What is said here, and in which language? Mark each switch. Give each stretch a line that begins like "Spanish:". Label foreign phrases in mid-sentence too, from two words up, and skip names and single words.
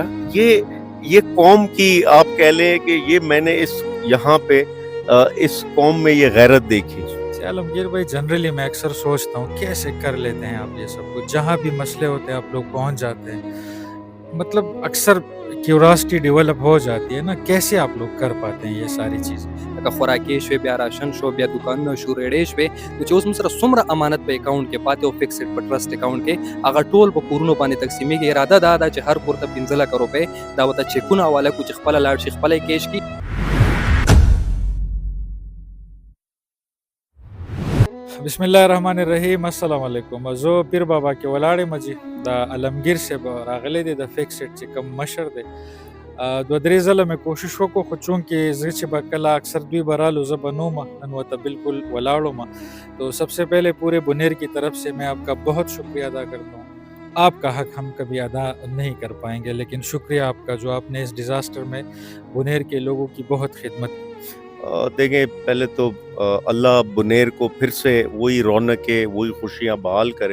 Urdu: یہ قوم کی آپ کہہ لیں کہ یہ میں نے یہاں پہ اس قوم میں یہ غیرت دیکھی. عالمگیر بھائی، جنرلی میں اکثر سوچتا ہوں کیسے کر لیتے ہیں آپ یہ سب کچھ، جہاں بھی مسئلے ہوتے ہیں آپ لوگ پہنچ جاتے ہیں. مطلب اکثر کیوریاسٹی ڈیولپ ہو جاتی ہے نا، کیسے آپ لوگ کر پاتے ہیں یہ ساری چیزیں؟
Pashto: لکه خوراکي شوې، بیا راشن شو، بیا دوکانونه شو، ریډۍ شوې. نو چې اوس موږ سره څومره امانت په اکاونټ کې پاتې او فکسډ په
English: trust account
Pashto: کې، هغه ټول په کورونو باندې تقسیمېږي. اراده دا ده چې هر کور ته 15 لکه روپۍ دا ورته چیکونه حواله کړو چې خپله لاړ شي، خپله یې کیش کړي.
Arabic: بسم الله الرحمن الرحیم. السلام علیکم.
Pashto: زه پیر بابا کې ولاړ یم جی. دا علمگیر صاحب راغلی دی د فکسډ چې کوم مشر دی. دو درې ځله مې کوشش وکړو، خو چونکې زه چې به کله اکثر دوی به رالو زه به نه وم، نن ورته بالکل ولاړ.
Urdu: تو سب سے پہلے پورے بنیر کی طرف سے میں آپ کا بہت شکریہ ادا کرتا ہوں. آپ کا حق ہم کبھی ادا نہیں کر پائیں گے، لیکن شکریہ آپ کا جو آپ نے اس ڈیزاسٹر میں بنیر کے لوگوں کی بہت خدمت کی. دیکھیں، پہلے تو اللہ بنیر کو پھر سے وہی رونقیں، وہی خوشیاں بحال کرے.